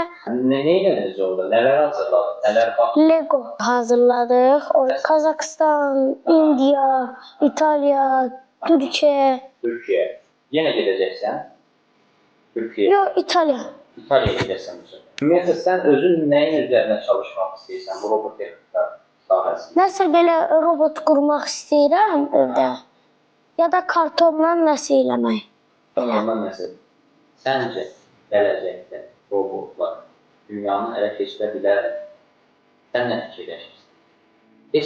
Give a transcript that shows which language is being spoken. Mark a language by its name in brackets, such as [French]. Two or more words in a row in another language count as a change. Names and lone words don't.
[Turkish] Ne ediniz orada? Neler hazırladın? Neler baktın? Lego hazırladık. Kazakistan, India, İtalya, Türkiye. Türkiye. Yine gideceksen Türkiye. Yok, İtalya. İtalya'ya gideceksen bu sefer. [Azerbaijani] Ümumiyyətlə sən özün neyin [Turkish] üzerine çalışmak [Azerbaijani] istəyirsən bu robotexnika sahəsində? Nəsə belə robot qurmaq istəyirəm evdə. Ya da kartonla nəsə eləmək. Ondan nəsə? Səncə gələcəkdə robotlar dünyanı ələ keçirə bilər? Sən nə fikirləşirsən? Heç